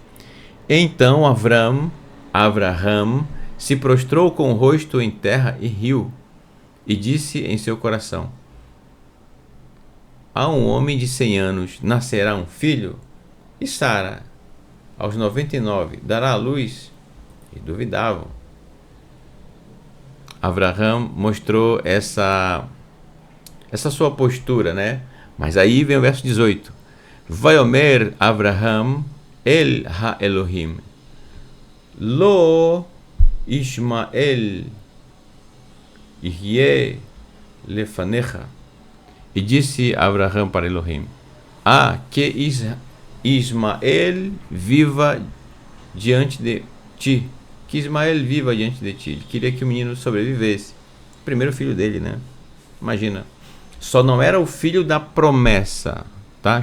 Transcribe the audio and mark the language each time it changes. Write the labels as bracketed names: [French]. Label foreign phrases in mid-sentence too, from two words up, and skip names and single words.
[Portuguese] Então Avraham se prostrou com o rosto em terra e riu, e disse em seu coração: a um homem de 100 anos nascerá um filho? E Sara, aos 99, dará à luz? E duvidavam. Avraham mostrou essa sua postura, né? Mas aí vem o verso 18. [Hebrew] ויאמר אברהם אל האלהים לו ישמעאל יחיה לפניך. [Portuguese] E disse Avraham para Elohim: que Ismael viva diante de ti. Que Ismael viva diante de ti. Ele queria que o menino sobrevivesse. O primeiro filho dele, né? Imagina. Só não era o filho da promessa, tá?